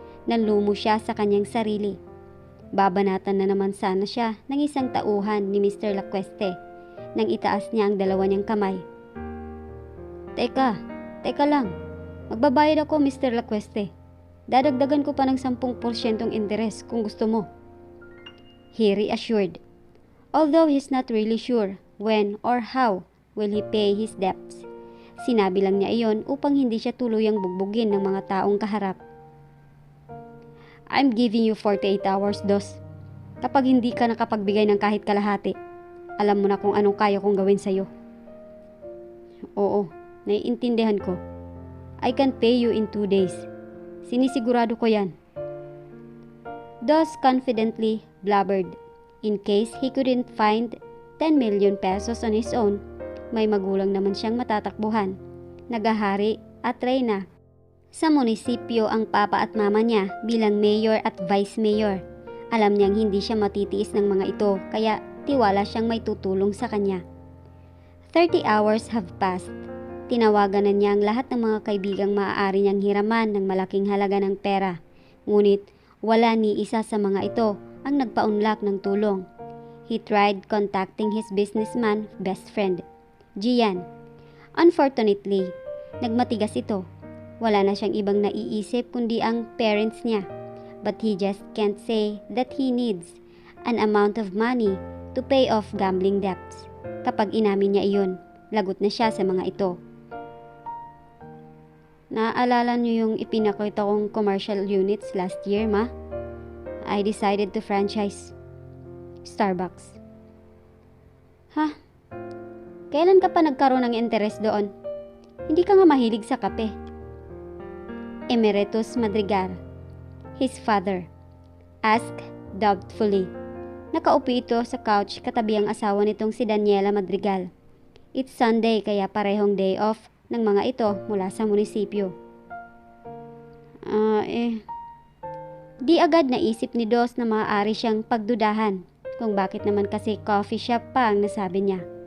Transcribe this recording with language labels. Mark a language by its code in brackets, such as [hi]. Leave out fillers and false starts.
[tl] Nanlumo siya sa kanyang sarili. Babanatan na naman sana siya ng isang tauhan ni Mr. Lacueste nang itaas niya ang dalawa niyang kamay. Teka lang. Magbabayad ako, Mr. Lacueste. Dadagdagan ko pa ng 10% interes kung gusto mo. [en] He reassured. Although he's not really sure when or how will he pay his debts. [tl] Sinabi lang niya iyon upang hindi siya tuluyang bugbugin ng mga taong kaharap. [en] I'm giving you 48 hours, [tl] Dos. Kapag hindi ka nakapagbigay ng kahit kalahati, alam mo na kung anong kaya kong gawin sa'yo. Oo, naiintindihan ko. [en] I can pay you in 2 days. [tl] Sinisigurado ko yan. [en] Dos confidently blubbered. In case he couldn't find 10 million pesos on his own, [tl] may magulang naman siyang matatakbuhan. Nagahari at reyna sa munisipyo ang papa at mama niya bilang mayor at vice mayor. Alam niyang hindi siya matitiis ng mga ito kaya tiwala siyang may tutulong sa kanya. [en] 30 hours have passed. [tl] Tinawagan na niya ang lahat ng mga kaibigang maaari niyang hiraman ng malaking halaga ng pera. Ngunit wala ni isa sa mga ito ang nagpaunlak ng tulong. [en] He tried contacting his businessman best friend, Gian. [tl] Unfortunately, nagmatigas ito. Wala na siyang ibang naiisip kundi ang parents niya. [en] But he just can't say that he needs an amount of money to pay off gambling debts. [tl] Kapag inamin niya iyon, lagot na siya sa mga ito. Naaalala niyo yung ipinakita kong commercial units last year, ma? [en] I decided to franchise Starbucks. Ha? [tl] Kailan ka pa nagkaroon ng interest doon? Hindi ka nga mahilig sa kape. [en] Emeritus Madrigal, his father, asked doubtfully. [tl] Nakaupo ito sa couch katabi ang asawa nitong si Daniela Madrigal. [en] It's Sunday [tl] kaya parehong day off ng mga ito mula sa munisipyo. Di agad naisip ni Dos na maaari siyang pagdudahan kung bakit naman kasi coffee shop pa ang nasabi niya.